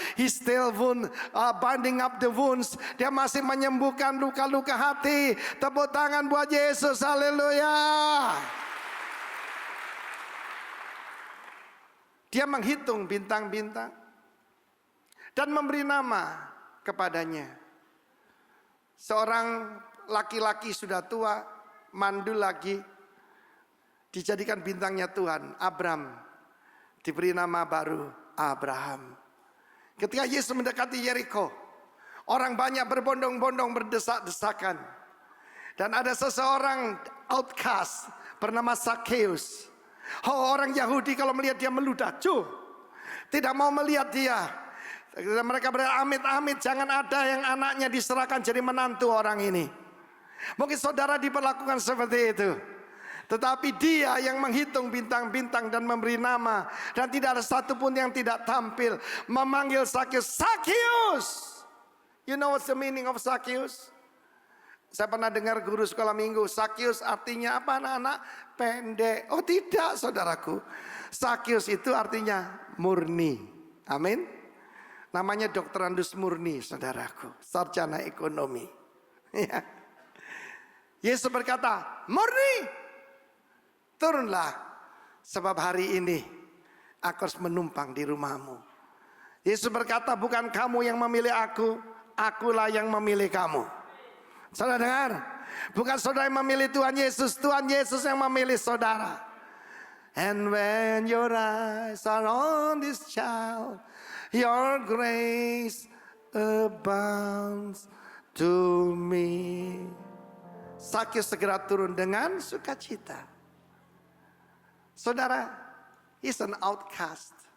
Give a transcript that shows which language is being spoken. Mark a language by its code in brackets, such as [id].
[en] He still binding up the wounds. [id] Dia masih menyembuhkan luka-luka hati. Tepuk tangan buat Yesus. Haleluya. Dia menghitung bintang-bintang dan memberi nama kepadanya. Seorang laki-laki sudah tua, mandul lagi, dijadikan bintangnya Tuhan. Abram diberi nama baru Abraham. Ketika Yesus mendekati Yeriko, orang banyak berbondong-bondong berdesak-desakan. Dan ada seseorang outcast bernama Zakheus. Orang Yahudi kalau melihat dia meludah, tidak mau melihat dia. Mereka berkata, amit-amit jangan ada yang anaknya diserahkan jadi menantu orang ini. Mungkin saudara diperlakukan seperti itu. Tetapi dia yang menghitung bintang-bintang dan memberi nama. Dan tidak ada satupun yang tidak tampil. Memanggil Zakheus, Zakheus. [en] You know what's the meaning of Zakheus? [id] Saya pernah dengar guru sekolah minggu, Zakheus artinya apa anak-anak? Pendek. Oh tidak saudaraku. Zakheus itu artinya murni. Amin. Namanya Dr. Andus Murni, saudaraku, sarjana ekonomi. Ya. Yesus berkata, murni, turunlah, sebab hari ini aku harus menumpang di rumahmu. Yesus berkata, bukan kamu yang memilih aku, akulah yang memilih kamu. Saudara dengar, bukan saudara yang memilih Tuhan Yesus yang memilih saudara. [en] And when your eyes are on this child, your grace abounds to me. [id] Zakheus segera turun dengan sukacita. Saudara, [en] he's an outcast.